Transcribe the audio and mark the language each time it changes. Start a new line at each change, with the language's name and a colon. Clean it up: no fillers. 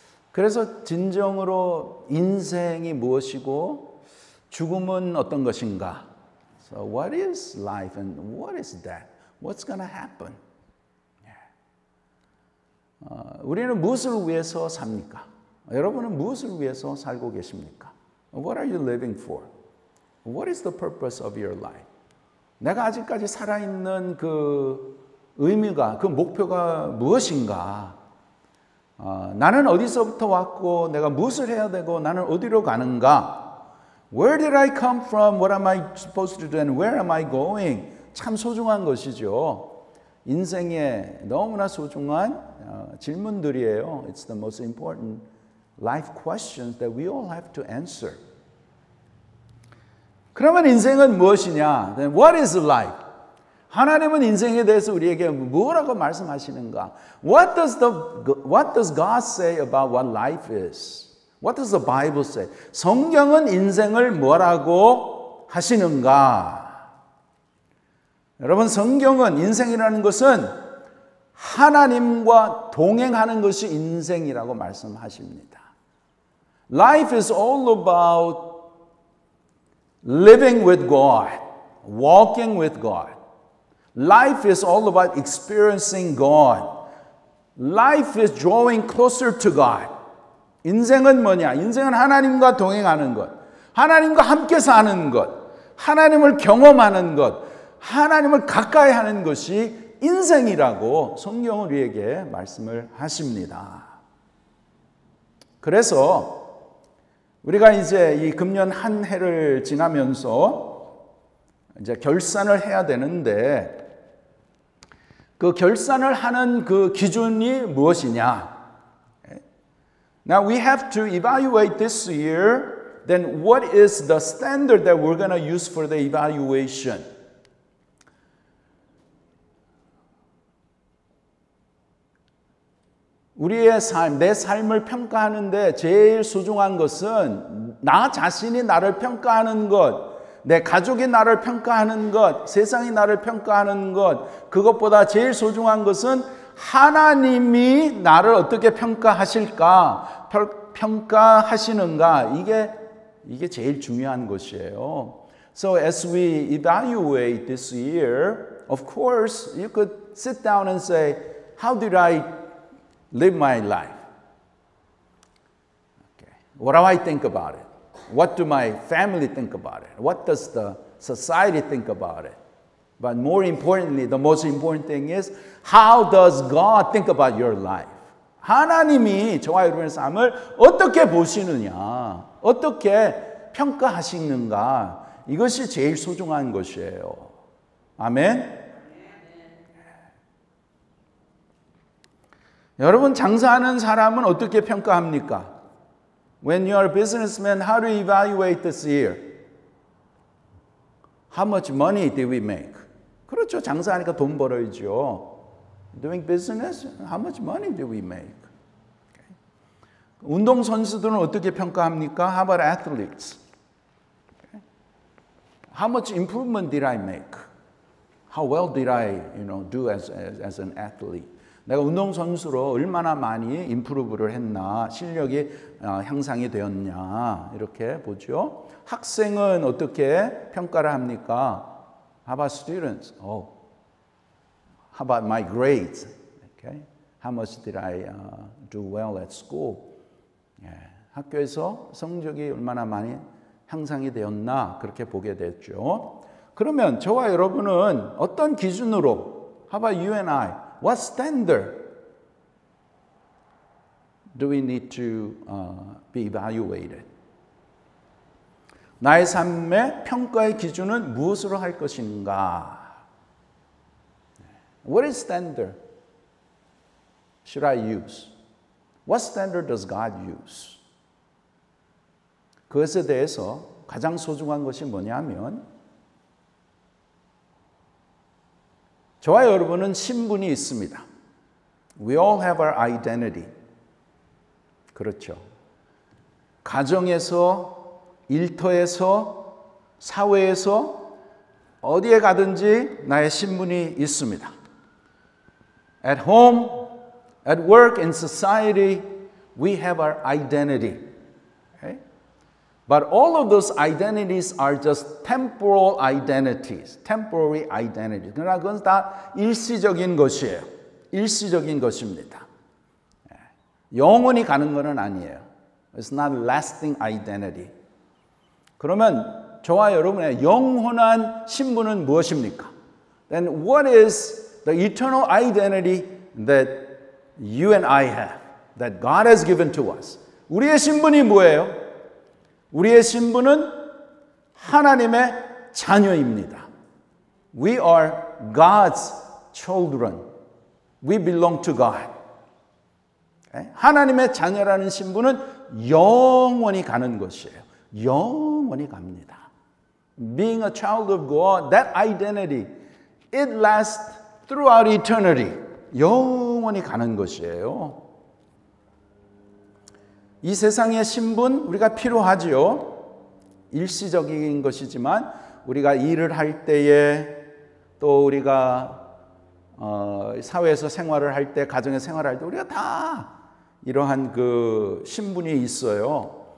Korean: 그래서 진정으로 인생이 무엇이고 죽음은 어떤 것인가?
English: So what is life and what is death? What's going to happen?
Korean: 우리는 무엇을 위해서 삽니까? 여러분은 무엇을 위해서 살고 계십니까?
English: What are you living for? What is the purpose of your life?
Korean: 내가 아직까지 살아있는 그 의미가, 그 목표가 무엇인가? 나는 어디서부터 왔고 내가 무엇을 해야 되고 나는 어디로 가는가?
English: Where did I come from? What am I supposed to do? And where am I going?
Korean: 참 소중한 것이죠. 인생에 너무나 소중한 질문들이에요.
English: It's the most important life questions that we all have to answer.
Korean: 그러면 인생은 무엇이냐?
English: Then what is life?
Korean: 하나님은 인생에 대해서 우리에게 뭐라고 말씀하시는가?
English: What does God say about what life is? What does the Bible say?
Korean: 성경은 인생을 뭐라고 하시는가? 여러분, 성경은 인생이라는 것은 하나님과 동행하는 것이 인생이라고 말씀하십니다.
English: Life is all about living with God, walking with God. Life is all about experiencing God. Life is drawing closer to God.
Korean: 인생은 뭐냐? 인생은 하나님과 동행하는 것, 하나님과 함께 사는 것, 하나님을 경험하는 것, 하나님을 가까이 하는 것이 인생이라고 성경은 우리에게 말씀을 하십니다. 그래서 우리가 이제 이 금년 한 해를 지나면서 이제 결산을 해야 되는데 그 결산을 하는 그 기준이 무엇이냐?
English: Now we have to evaluate this year. Then what is the standard that we're going to use for the evaluation?
Korean: 우리의 삶, 내 삶을 평가하는데 제일 소중한 것은 나 자신이 나를 평가하는 것, 내 가족이 나를 평가하는 것, 세상이 나를 평가하는 것, 그것보다 제일 소중한 것은 하나님이 나를 어떻게 평가하실까, 평가하시는가, 이게 제일 중요한 것이에요.
English: So as we evaluate this year, of course, you could sit down and say, how did I live my life? Okay. What do I think about it? What do my family think about it? What does the society think about it? But more importantly, the most important thing is, how does God think about your life?
Korean: 하나님이 저와 여러분의 삶을 어떻게 보시느냐, 어떻게 평가하시는가, 이것이 제일 소중한 것이에요. 아멘? 여러분, 장사하는 사람은 어떻게 평가합니까?
English: When you are a businessman, how do you evaluate this year? How much money did we make?
Korean: 그렇죠. 장사하니까 돈 벌어야죠.
English: Doing business, how much money did we make? Okay.
Korean: 운동선수들은 어떻게 평가합니까?
English: How about athletes? Okay. How much improvement did I make? How well did I, do as an athlete?
Korean: 내가 운동선수로 얼마나 많이 임프루브를 했나, 실력이 향상이 되었냐, 이렇게 보죠. 학생은 어떻게 평가를 합니까?
English: How about students? How about my grades? Okay. How much did I do well at school?
Korean: 학교에서 성적이 얼마나 많이 향상이 되었나, 그렇게 보게 됐죠. 그러면 저와 여러분은 어떤 기준으로,
English: how about you and I? What standard do we need to be evaluated?
Korean: 나의 삶의 평가의 기준은 무엇으로 할 것인가?
English: What is standard should I use? What standard does God use?
Korean: 그것에 대해서 가장 소중한 것이 뭐냐면 저와 여러분은 신분이 있습니다.
English: We all have our identity.
Korean: 그렇죠. 가정에서, 일터에서, 사회에서 어디에 가든지 나의 신분이 있습니다.
English: At home, at work, in society, we have our identity. Okay? But all of those identities are just temporal identities, temporary identities.
Korean: 그러나 그건 다 일시적인 것이에요. 일시적인 것입니다. 영원히 가는 것은 아니에요.
English: It's not lasting identity.
Korean: 그러면 저와 여러분의 영원한 신분은 무엇입니까?
English: Then what is the eternal identity that you and I have, that God has given to us?
Korean: 우리의 신분이 뭐예요? 우리의 신분은 하나님의 자녀입니다.
English: We are God's children. We belong to God.
Korean: 하나님의 자녀라는 신분은 영원히 가는 것이에요. 영원히 갑니다.
English: Being a child of God, that identity, it lasts throughout eternity.
Korean: 영원히 가는 것이에요. 이 세상의 신분 우리가 필요하지요. 일시적인 것이지만 우리가 일을 할 때에 또 우리가 사회에서 생활을 할 때, 가정에 생활할 때 우리가 다 이러한 그 신분이 있어요.